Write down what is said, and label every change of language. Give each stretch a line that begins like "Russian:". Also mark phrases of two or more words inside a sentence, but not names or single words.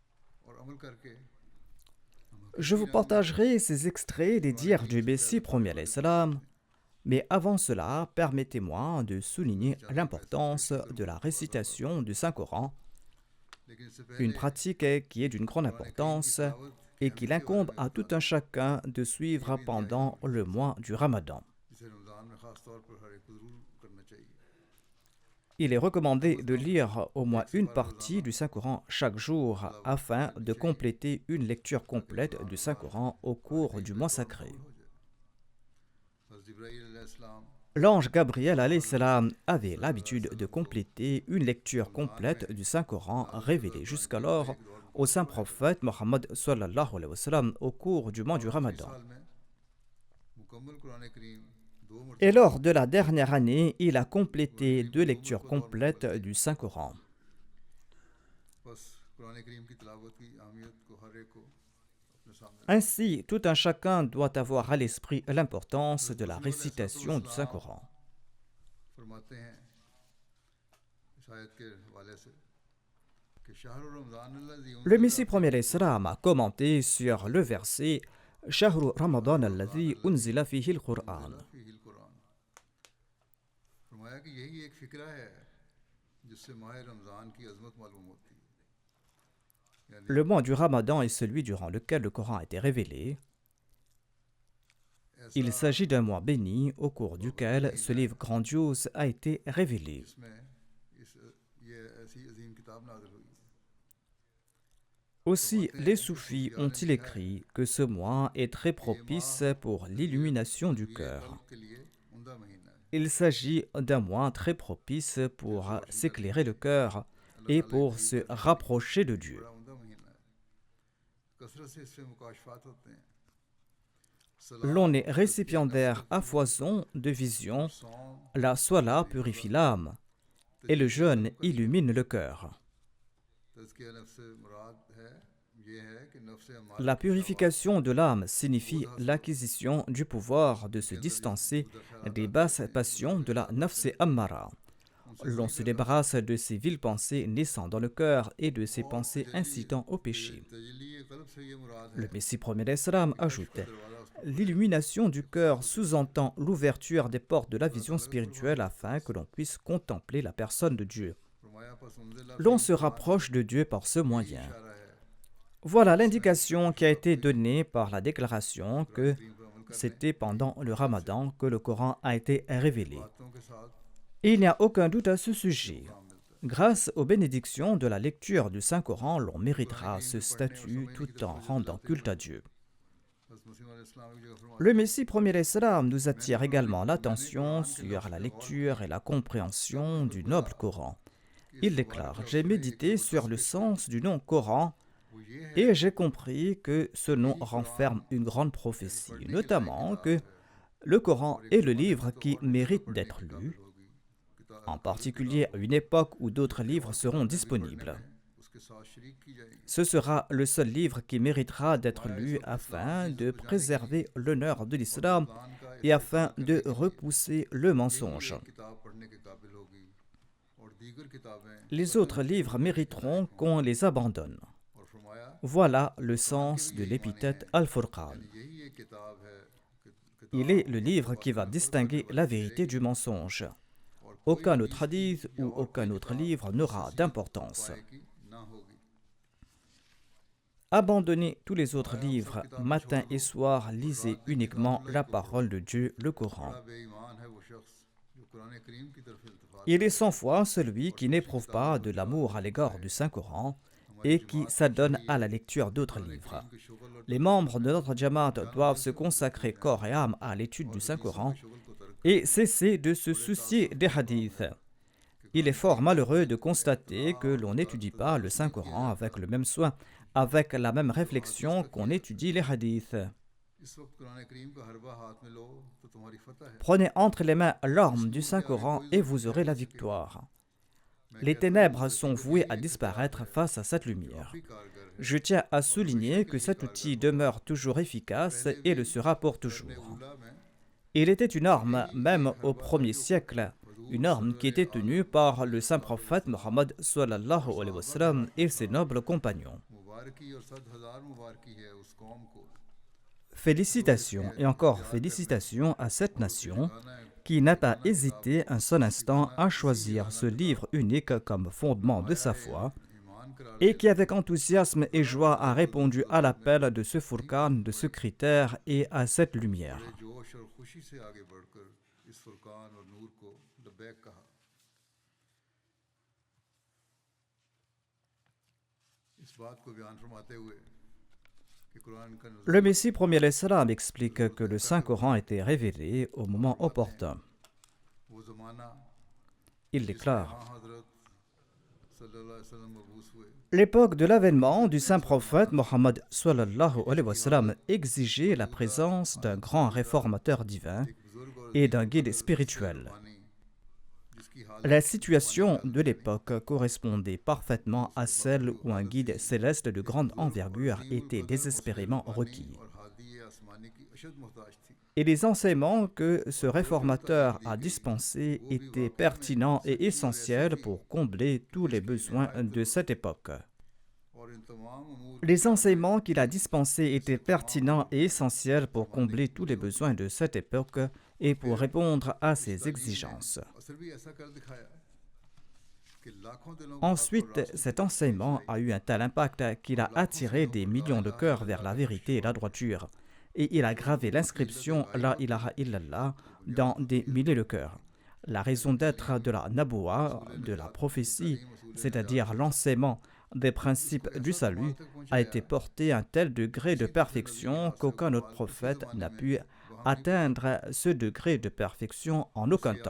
French: Je vous partagerai ces extraits des dires du Messie promis
Arabic: عليه السلام,
French: mais avant cela, permettez-moi de souligner l'importance de la récitation du Saint-Coran, une pratique qui est d'une grande importance et qu'il incombe à tout un chacun de suivre pendant le mois du Ramadan.
Urdu: جسے رمضان میں خاص طور پر ہر ایک کو ضرور کرنا چاہیے.
French: Il est recommandé de lire au moins une partie du Saint-Coran chaque jour afin de compléter une lecture complète du Saint-Coran au cours du mois sacré.
Urdu: حضرت جبرائیل علیہ السلام
French: L'ange Gabriel
Arabic: عليه السلام
French: avait l'habitude de compléter une lecture complète du Saint-Coran révélée jusqu'alors au saint prophète Mohammed
Arabic: صلى الله عليه وسلم
French: au cours du mois du Ramadan.
Urdu: سال میں مکمل قرآن کریم 2 مرتبہ
French: Et lors de la dernière année, il a complété 2 lectures complètes du Saint-Coran.
Urdu: بس قرآن کریم کی تلاوت کی اہمیت کو ہر ایک کو اپنے سامنے
French: Ainsi, tout un chacun doit avoir à l'esprit l'importance de la récitation du Saint-Coran.
Urdu: فرماتے ہیں اس آیت کے حوالے سے کہ
Arabic: شهر رمضان الذي
French: Le Messie premier l'Islam a commenté sur le verset
Arabic: شهر رمضان الذي أنزل فيه القرآن. فيه القرآن
Urdu: فرمایا کہ یہی ایک فقرہ ہے جس سے ماہ رمضان کی عظمت معلوم ہوتی ہے. یعنی
French: Le mois du Ramadan est celui durant lequel le Coran a été révélé. Il s'agit d'un mois béni au cours duquel ce livre grandiose a été révélé.
Urdu: اس میں یہ ایسی عظیم کتاب نازل ہوئی.
French: Aussi, les soufis ont-ils écrit que ce mois est très propice pour l'illumination du cœur.
Urdu: قلب کے لیے عمدہ مہینہ ہے.
French: Il s'agit d'un mois très propice pour s'éclairer le cœur et pour se rapprocher de Dieu.
Urdu: بڑا عمدہ مہینہ ہے. کثرت سے اس سے مکاشفات ہوتے ہیں.
French: L'on est récipiendaire à foison de visions,
Urdu: صوم
French: la sola purifie l'âme et le jeûne illumine le cœur.
Urdu: تزکیہ نفس سے مراد ہے یہ ہے کہ نفس امارہ
French: La purification de l'âme signifie l'acquisition du pouvoir de se distancer des basses passions de la
Arabic: نفس أمارة.
French: L'on se débarrasse de ces viles pensées naissant dans le cœur et de ces pensées incitant au péché.
Urdu: تجلی قلب سے یہ مراد ہے
French: Le Messie premier d'Islam ajoute
Urdu: دروازہ اس
French: l'illumination du cœur sous-entend l'ouverture des portes de la vision spirituelle afin que l'on puisse contempler la personne de Dieu.
Urdu: فرمایا پس انزل
French: L'on se rapproche de Dieu par ce moyen.
Urdu: اشارہ ہے
French: Voilà l'indication qui a été donnée par la déclaration que
Urdu: کریم پر عمل کر
French: c'était pendant le Ramadan que le Coran a été révélé.
Urdu: باتوں کے ساتھ
French: Et il n'y a aucun doute à ce sujet.
Urdu: کام ملتا ہے.
French: Grâce aux bénédictions de la lecture du Saint-Coran, l'on méritera ce statut tout en rendant culte à Dieu.
Urdu: حضرت مسیح علیہ السلام کی جگہ فرمایا
French: Le Messie premier Islam nous attire également l'attention sur la lecture et la compréhension du noble Coran. Il déclare: J'ai médité sur le sens du nom Coran
Urdu: وہ یہ ہے
French: et j'ai compris que ce nom renferme une grande prophétie, notamment que le Coran est le livre qui mérite d'être lu,
Urdu: ہوگی کتاب
French: en particulier à une époque où d'autres livres seront disponibles.
Urdu: اس کے ساتھ شریک کی جائے گی.
French: Ce sera le seul livre qui méritera d'être lu afin de préserver l'honneur de l'islam
Urdu: قرآن کا
French: et afin de repousser le mensonge.
Urdu: کتاب پڑھنے کے قابل ہوگی اور دیگر کتابیں
French: Les autres livres mériteront qu'on les abandonne.
Urdu: اور فرمایا
French: Voilà le sens de l'épithète Al-Furqan.
Urdu: یہی ایک کتاب ہے
French: Il est le livre qui va distinguer la vérité du mensonge. Aucun autre hadith ou aucun autre livre n'aura d'importance.
Urdu: کی نہ ہوگی.
French: Abandonnez tous les autres livres. Matin et soir, lisez uniquement la parole de Dieu, le Coran.
Urdu: بڑا بے ایمان ہے وہ شخص جو قرآن کریم کی طرف التفات
French: Il est 100 fois celui qui n'éprouve pas de l'amour à l'égard du Saint-Coran et qui s'adonne à la lecture d'autres livres.
Urdu: کی شغل اور
French: Les membres de notre Jamaat doivent se consacrer corps et âme à l'étude du Saint-Coran
Urdu: شغل کو ترک
French: et cesser de se soucier des hadiths. Il est fort malheureux de constater que l'on n'étudie pas le Saint-Coran avec le même soin, avec la même réflexion qu'on étudie les hadiths.
Urdu: اس وقت قرآن کریم کا حربہ ہاتھ میں لو تو تمہاری فتح ہے.
French: Prenez entre les mains l'arme du Saint-Coran et vous aurez la victoire. Les ténèbres sont vouées à disparaître face à cette lumière.
Urdu: بھی کارگر ہے.
French: Je tiens à souligner que cet outil demeure toujours efficace et le sera pour toujours.
Urdu: اولیٰ میں
French: Il était une arme, même au 1er siècle, une arme qui était tenue par le saint prophète Mohammed
Arabic: صلى الله عليه وسلم
French: et ses nobles compagnons.
Urdu: مبارکی اور 7,000 مبارکی ہے اس قوم کو
French: Félicitations et encore félicitations à cette nation qui n'a pas hésité un seul instant à choisir ce livre unique comme fondement de sa foi
Urdu: ایمان
French: et qui avec enthousiasme et joie a répondu à l'appel de ce Furqan, de ce critère et à cette lumière.
Urdu: بڑے جوش اور خوشی سے آگے بڑھ کر اس فرقان اور نور کو لبیک کہا. اس بات کو بیان فرماتے ہوئے کہ قرآن کا
French: Le Messie premier l'Islam explique que le Saint-Coran était révélé au moment opportun.
Urdu: وہ زمانہ
French: Il déclare:
Urdu: ہاں حضرت
Arabic: صلى الله عليه وسلم
Urdu: مبعوث ہوئے,
French: l'époque de l'avènement du saint prophète Mohammed
Arabic: صلى الله عليه وسلم
French: exigeait la présence d'un grand réformateur divin
Urdu: ایک بزرگ اور
French: et d'un guide spirituel.
Urdu: بانی جس کی حالت
French: La situation de l'époque correspondait parfaitement à celle où un guide céleste de grande envergure était désespérément requis.
Urdu: اور ہادی آسمانی کی اشد محتاج تھی.
French: Et les enseignements que ce réformateur a dispensés étaient pertinents et essentiels pour combler tous les besoins de cette époque.
Urdu: اور ان تمام امور
French: Les enseignements qu'il a dispensés étaient pertinents et essentiels pour combler tous les besoins de cette époque et pour répondre à ses exigences.
Urdu: اثر بھی ایسا کر دکھایا کہ لاکھوں دلوں کو
French: Ensuite, cet enseignement a eu un tel impact qu'il a attiré des millions de cœurs vers la vérité et la droiture, et il a gravé l'inscription
Arabic: لا إله إلا الله
French: dans des milliers de cœurs. La raison d'être de la naboua, de la prophétie, c'est-à-dire l'enseignement des principes du salut, a été porté à un tel degré de perfection qu'aucun autre prophète n'a pu atteindre ce degré de perfection en aucun temps.